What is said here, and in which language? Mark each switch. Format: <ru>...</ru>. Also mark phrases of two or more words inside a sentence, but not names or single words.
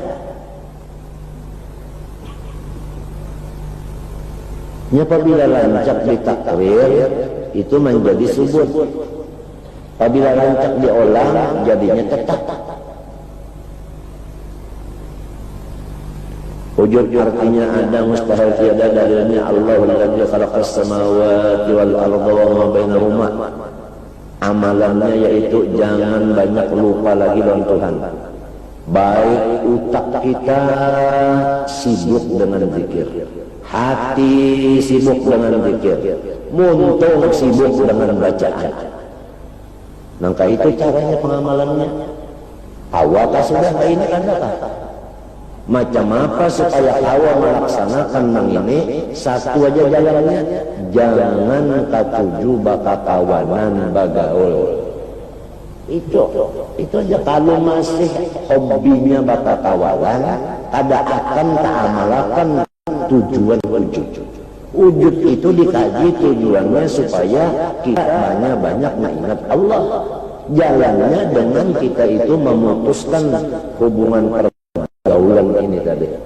<bjn>Apabila lancak ditakrir itu menjadi subut, apabila lancak diolah jadinya tetap. Wujud artinya ada, mustahil tiada dalilnya</bjn> <ar>Allahul ladzi khalaqas samawati wal arda wa ma bainahuma.</ar> <bjn>Amalannya yaitu jangan banyak lupa lagi dengan Tuhan. Baik utak kita sibuk dengan zikir, hati sibuk dengan zikir, muntung sibuk dengan bacaan. Maka itu caranya pengamalannya. Awal sudah ini kan apa? Macam apa supaya awal melaksanakan nang ini? Satu aja jalannya, jangan katuju baka kawanan bagaul. Itu aja. Kalau masih hobinya baka kawalan, ada akan ta'amalakan tujuan wujud. Wujud itu dikaji tujuannya supaya kita banyak-banyak mengingat Allah. Jalannya dengan kita itu memutuskan hubungan pergaulan ini tadi.</bjn>